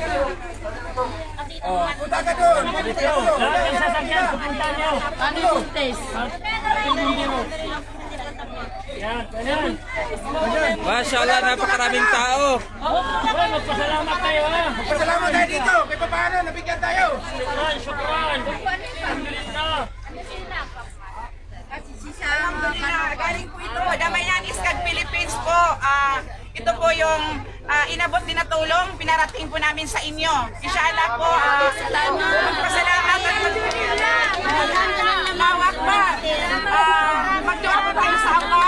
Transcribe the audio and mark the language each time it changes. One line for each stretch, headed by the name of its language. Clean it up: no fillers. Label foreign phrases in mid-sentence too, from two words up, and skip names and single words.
Filipino: Punta ka doon! Dito, lahat ng sasakyan, pupunta nyo. Ano yung test? Yan, ganyan.
Arabic: ما شاء الله,
Filipino: napakaraming tao. Magpasalamat kayo ha. Pasalamat tayo dito! Kaya paano? Nabigyan tayo!
Arabic: شكرا، شكرا. الحمد لله.
Filipino: Alhamdulillah, galing po ito. Damayan Iskag Philippines po. Ito po yung inabot din na tulong, pinarating po namin sa inyo. Inshallah po, magpasalamat at
Arabic: الله أكبر.
Filipino: Magdua po tayo sa Allah.